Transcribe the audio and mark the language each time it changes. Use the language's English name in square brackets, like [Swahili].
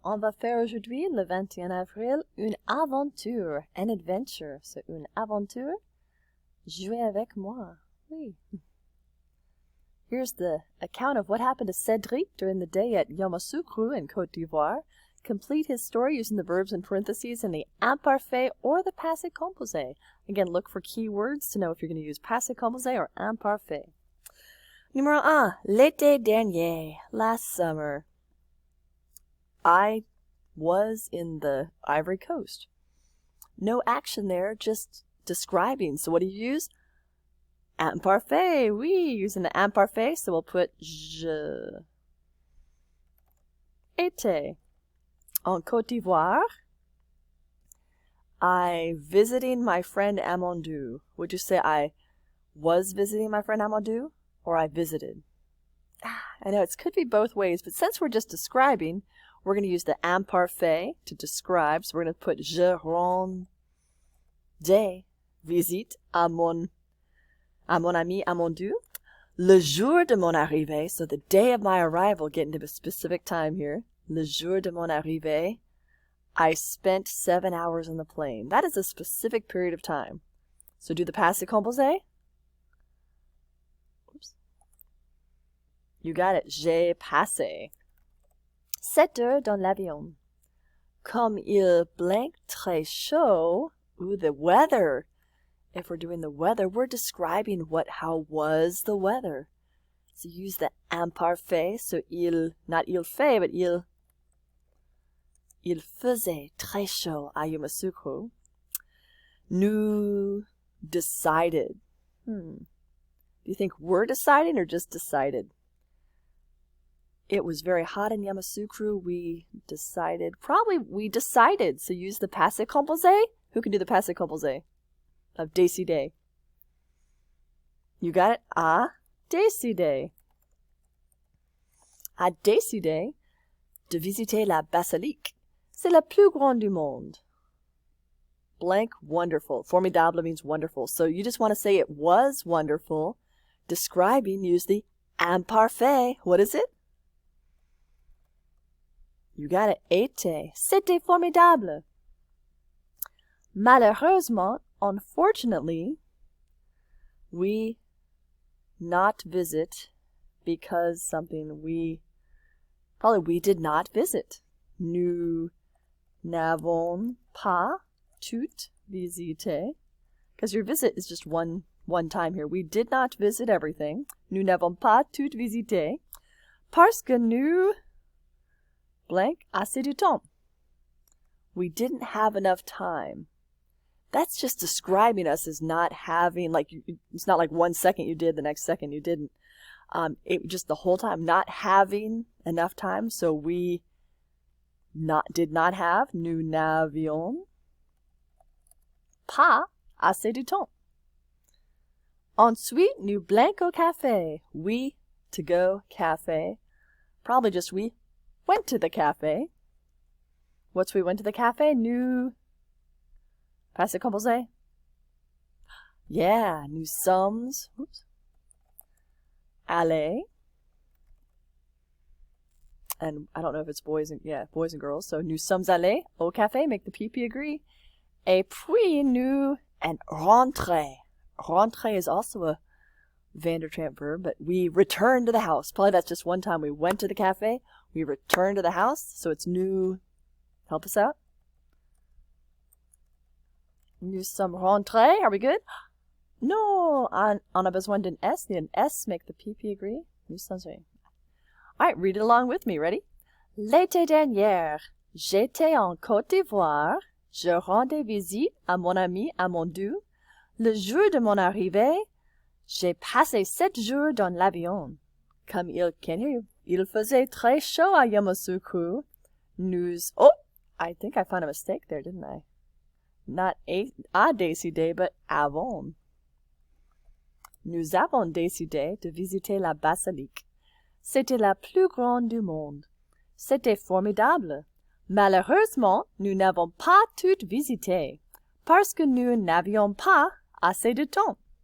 [French] On va faire aujourd'hui, le 21 avril, une aventure, [English] an adventure. [French] So, une aventure, jouez avec moi. Oui. [English] Here's the account of what happened to Cédric during the day at Yamoussoukro in Côte d'Ivoire. Complete his story using the verbs in parentheses in the imparfait or the passé composé. Again, look for keywords to know if you're going to use passé composé or imparfait. Numéro 1. [French] L'été dernier, [English] last summer. I was in the Ivory Coast. No action there, just describing. So what do you use? Imparfait. Oui, using the imparfait. So we'll put [French] je étais en Côte d'Ivoire. [English] I visiting my friend Amandou. Would you say I was visiting my friend Amandou or I visited? I know it could be both ways, but since we're just describing, we're going to use the imparfait to describe. So we're going to put [French] je rendais visite à mon ami Amandou le jour de mon arrivée. [English] So the day of my arrival, getting to a specific time here. [French] Le jour de mon arrivée, [English] I spent 7 hours on the plane. That is a specific period of time. So do the passé composé. Oops. You got it. [French] J'ai passé 7 heures dans l'avion. Comme il blank très chaud. [English] Ooh, the weather. If we're doing the weather, we're describing how was the weather. So use the imparfait. [French] So not il fait, but il faisait très chaud à Yamoussoukro. [English] Nous decided. Do you think we're deciding or just decided? It was very hot in Yamoussoukro. We decided. Probably we decided. So use the passé composé. Who can do the passé composé of décider? You got it? [French] A décidé. A décidé de visiter la basilique. C'est la plus grande du monde. [English] Blank, wonderful. Formidable means wonderful. So you just want to say it was wonderful. Describing, use the imparfait. What is it? You got it. [French] Était. C'était formidable. [English] Malheureusement, unfortunately, we not visit because something we did not visit. [French] Nous n'avons pas tout visité. [English] Because your visit is just one time here. We did not visit everything. [French] Nous n'avons pas tout visité. Parce que nous blank assez du temps. [English] We didn't have enough time. That's just describing us as not having, it's not like 1 second you did, the next second you didn't. It just the whole time, not having enough time. So we did not have, [French] nous n'avions pas assez du temps. Ensuite, nous blank au café. [English] We, to go, café. Probably just we went to the cafe. What's we went to the cafe? [French] Nous passé composé. Yeah, nous sommes allés. [English] And I don't know if it's boys and girls. [French] So nous sommes allés au café. [English] Make the PP agree. [French] Et puis nous and rentrer. [English] Rentrer is also a Vandertramp verb, but we returned to the house. Probably that's just one time we went to the cafe. We returned to the house. So it's nous. Help us out. [French] Nous sommes rentrés. [English] Are we good? [French] No, on a besoin d'un S. [English] The S make the PP agree. [French] Nous sommes rentrés. [English] All right, read it along with me. Ready? [French] L'été dernier, j'étais en Côte d'Ivoire. Je rendais visite à mon ami Amandou. Le jour de mon arrivée, j'ai passé 7 jours dans l'avion. Comme il faisait très chaud à Yamoussoukro. [English] I think I found a mistake there, didn't I? Not a décidé, but avons. [French] Nous avons décidé de visiter la basilique. C'était la plus grande du monde. C'était formidable. Malheureusement, nous n'avons pas tout visité, parce que nous n'avions pas assez de temps.